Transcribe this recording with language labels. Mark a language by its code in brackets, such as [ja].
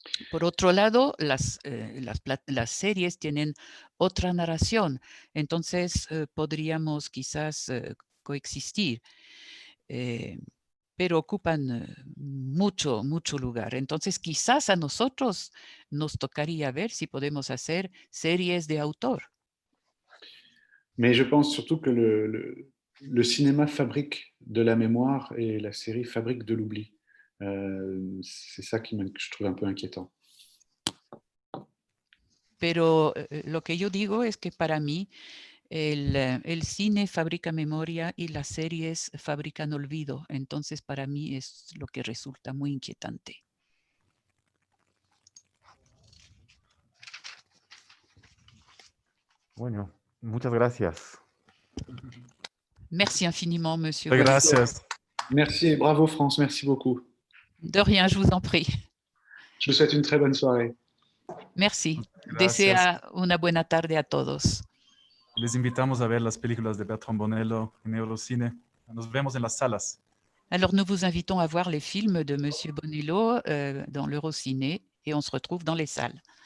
[es] Por otro lado, las series tienen otra narración, entonces podríamos quizás coexistir, pero ocupan mucho lugar. Entonces, quizás a nosotros nos tocaría ver si podemos hacer series de autor. [fr] Mais je pense surtout que le cinéma fabrique de la mémoire et la série fabrique de l'oubli. C'est ça que je trouve un peu inquiétant. [es] Pero lo que yo digo es que para mí el cine fabrica memoria y las series fabrican olvido. Entonces, para mí es lo que resulta muy inquietante. Bueno, muchas gracias. [fr] Merci infiniment, monsieur. [es] Gracias. [fr] Merci et bravo France, merci beaucoup. De rien, je vous en prie. Je vous souhaite une très bonne soirée. Merci. [es] Gracias. Desea una buena tarde a todos. Les invitamos a ver las películas de Bertrand Bonello en Eurocine. Nos vemos en las salas. [fr] Alors, nous vous invitons à voir les films de monsieur Bonello dans l'Eurociné et on se retrouve dans les salles.